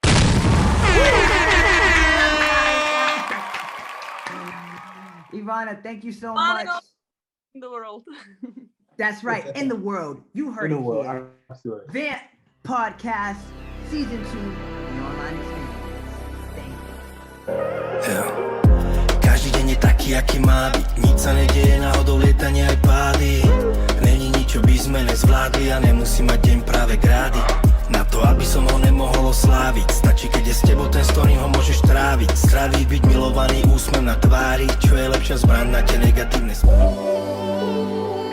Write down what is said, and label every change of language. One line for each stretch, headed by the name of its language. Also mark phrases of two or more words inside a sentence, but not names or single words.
English: Ivana, thank you so much. In the world. That's right, in the world. You heard it here. Absolutely. Vamp Podcast Season 2, the online experience. Thank you.
Slovak: Každý deň je taký, aký má byť. Nič sa nedieje náhodou, lietanie aj pády. Není nič, čo by sme nezvládli, a nemusí mať deň práve grády. Na to, aby som ho nemohol osláviť, stačí, keď je s tebou ten, s ktorým ho môžeš tráviť. Zdraví, byť milovaný, úsmev na tvári, čo je lepšia zbraň na tie negatívne